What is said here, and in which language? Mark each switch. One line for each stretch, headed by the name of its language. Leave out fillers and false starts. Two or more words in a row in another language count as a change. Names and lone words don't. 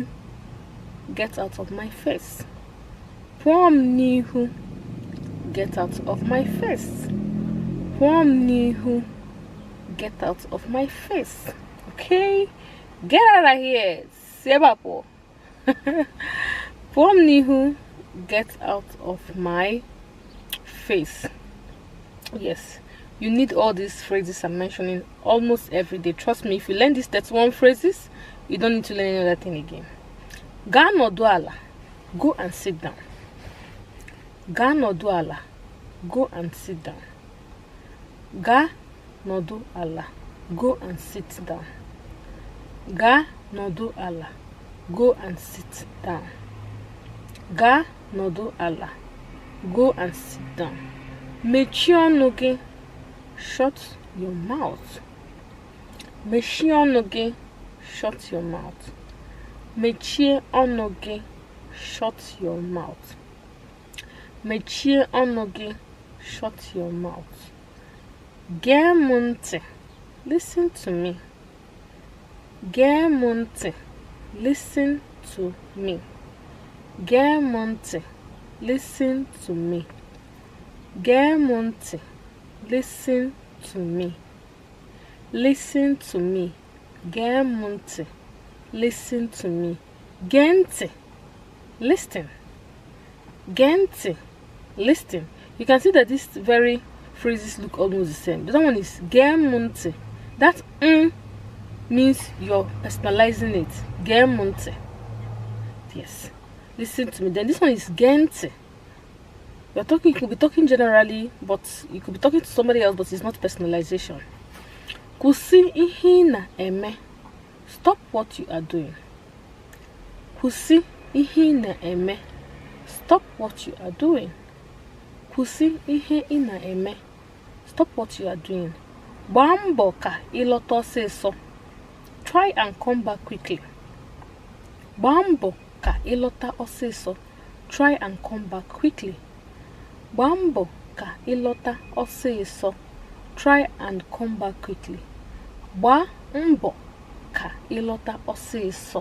English: Get out of my face.
Igbo: Pwom nihu.
English: Get out of my face.
Igbo: Pwom nihu.
English: Get out of my face. Okay? Get out of here.
Igbo: Sebapo. Pwom nihu.
English: Get out of my face. Yes, you need all these phrases I'm mentioning almost every day. Trust me, if you learn these 31 phrases, You don't need to learn any other thing again.
Igbo: Ga nodu ala.
English: Go and sit down.
Igbo: Ga nodu ala.
English: Go and sit down.
Igbo: Ga nodu ala.
English: Go and sit down.
Igbo: Ga nodu ala.
English: Go and sit down.
Igbo: Ga nodu ala.
English: Go and sit down.
Igbo: Mechie ọnụ gị.
English: Shut your mouth.
Igbo: Mechie ọnụ gị.
English: Shut your mouth.
Igbo: Mechie ọnụ gị.
English: Shut your mouth.
Igbo: Mechie ọnụ gị.
English: Shut your mouth.
Igbo: Gee m ntị.
English: Listen to me.
Igbo: Gee m ntị.
English: Listen to me.
Igbo: Gee m ntị.
English: Listen to me.
Igbo: Gee m ntị.
English: Listen to me. Listen to me.
Igbo: Gee m ntị.
English: Listen to me.
Igbo: Gee ntị. Listen. Gee ntị.
English: Listen. You can see that these very phrases look almost the same. The other one is
Igbo: gee m ntị.
English: That means you're personalizing it.
Igbo: Gee m ntị.
English: Yes. Listen to me. Then this one is
Igbo: gee ntị.
English: You could be talking generally, but you could be talking to somebody else, but it's not personalization.
Igbo: Kwụsị ihe ị na-eme.
English: Stop what you are doing.
Igbo: Kwụsị ihe ị na-eme.
English: Stop what you are doing.
Igbo: Kwụsị ihe ị na-eme.
English: Stop what you are doing.
Igbo: Gbaa mbọ ka ịlọta ọsịsọ.
English: Try and come back quickly.
Igbo: Gbaa mbọ ka ịlọta ọsịsọ.
English: Try and come back quickly.
Igbo: Gbaa mbọ ka ịlọta ọsịsọ.
English: Try and come back quickly.
Igbo: Gbaa mbọ ka ịlọta ọsịsọ.